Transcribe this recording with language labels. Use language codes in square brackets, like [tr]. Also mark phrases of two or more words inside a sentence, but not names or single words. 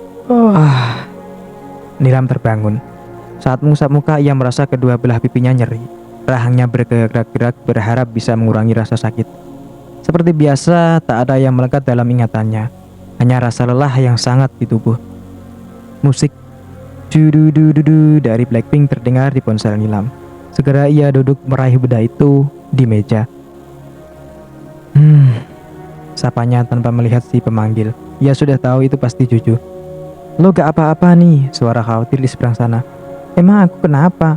[id] Nilam terbangun. Saat mengusap muka, ia merasa kedua belah pipinya nyeri. Rahangnya bergerak-gerak berharap bisa mengurangi rasa sakit. Seperti biasa, tak ada yang melekat dalam ingatannya. Hanya rasa lelah yang sangat di tubuh. Musik du-du-du-du-du dari Blackpink terdengar di ponsel Nilam. Segera ia duduk meraih benda itu di meja. Sapanya tanpa melihat si pemanggil. Ia sudah tahu itu pasti Juju. Lo gak apa-apa nih, suara khawatir di seberang sana. Emang aku kenapa?